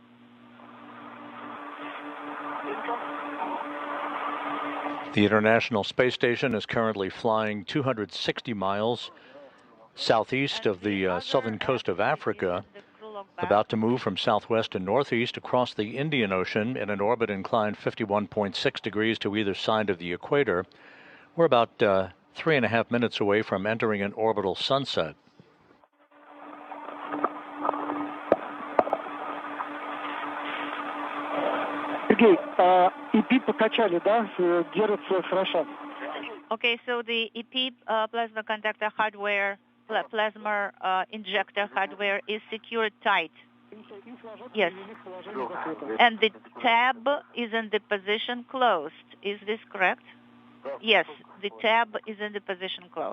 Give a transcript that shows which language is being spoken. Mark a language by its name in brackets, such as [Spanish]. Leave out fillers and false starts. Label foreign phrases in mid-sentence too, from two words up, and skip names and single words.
[English] The International Space Station is currently flying 260 miles southeast of the southern coast of Africa, about to move from southwest to northeast across the Indian Ocean in an orbit inclined 51.6 degrees to either side of the equator. We're about 3.5 minutes away from entering an orbital sunset. [Russian] Sergey, EP покачали, да? Держится хорошо. [English] Okay, so the EP plasma conductor hardware, plasma injector hardware is secured tight. Yes. And the tab is in the position closed. Is this correct? Yes, the tab is in the position closed.